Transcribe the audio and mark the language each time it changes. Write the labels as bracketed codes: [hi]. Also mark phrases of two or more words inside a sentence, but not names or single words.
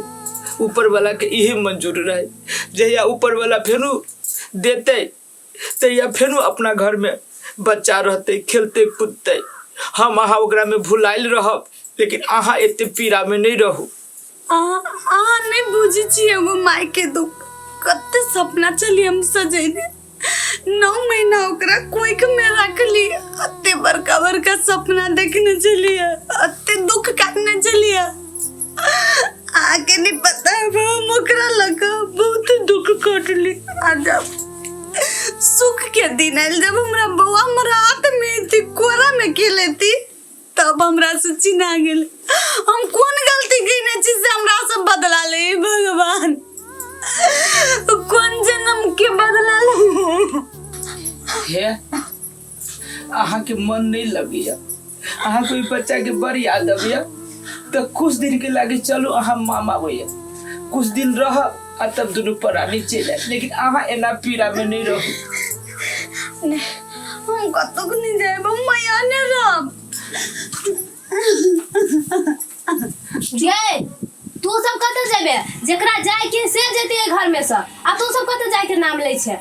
[mai] ऊपर वाला के इहे मंजूर रहे जहिया ऊपर वाला फेनु देते तहिया फेनु अपना घर में बच्चा रहते खेलते कूदते हम अहाँ ओकरा में भुलाइल रहब लेकिन अहाँ एते पीड़ा में नहीं रहू। आ नहीं बुझी छी एगो माय के दुख कते सपना चली हम सजेने 9 महीना ओकरा कोइक में रखली अते बड़का बड़का सपना देखने चलिए अते दुख काटने चलिए आगे नहीं पता हम ओकरा लगा बहुत दुख काटली। आ जब सुख के दिन आयल जब हमरा बउआ हमरा हाथ में थी कोरा में खेले थी तब हमरा से चिन्हा गेल हम कौन गलती कइने छी से हमरा से बदला ले भगवान कौन जन्म के बदला ले। हे अहाँ के मन नहीं लगिया अहाँ कोई बच्चा के बड़ी याद आबिया तो कुछ दिन के लागे चलो अहाँ मामा होइया कुछ दिन रह आ तब दोनों परानी चले लेकिन अहाँ एना पीड़ा में नहीं रहू। हम कतक नहीं जाए मैया ने राम जय तू सब कत जेबे जेकरा जाय के से जेते घर में से आ तू सब कत जाय के नाम ले छे।